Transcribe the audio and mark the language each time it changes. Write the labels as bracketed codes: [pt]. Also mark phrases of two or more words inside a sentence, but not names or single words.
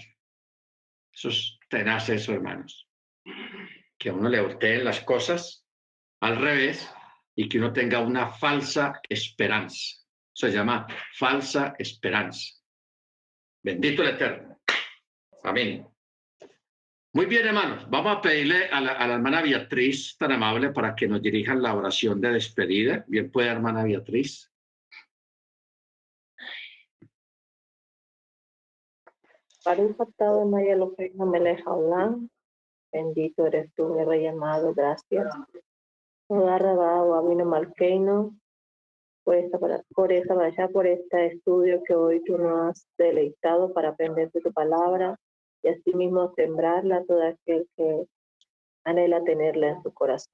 [es] Eso es tenaz, eso, hermanos. Que a uno le volteen las cosas al revés y que uno tenga una falsa esperanza. Eso se llama falsa esperanza. Bendito el Eterno. Amén. Muy bien, hermanos. Vamos a pedirle a la hermana Beatriz, tan amable, para que nos dirijan la oración de despedida. Bien puede, hermana Beatriz. [he] ברוך אתה אדני אלהינו מלך העולם. [es] Bendito eres tú, mi Rey amado, gracias. [he] תודה רבה [es] o [he] אבינו מלכנו, [es] por este estudio que hoy tú nos has deleitado para aprender de tu palabra y asimismo sembrarla a todo aquel que anhela tenerla en su corazón.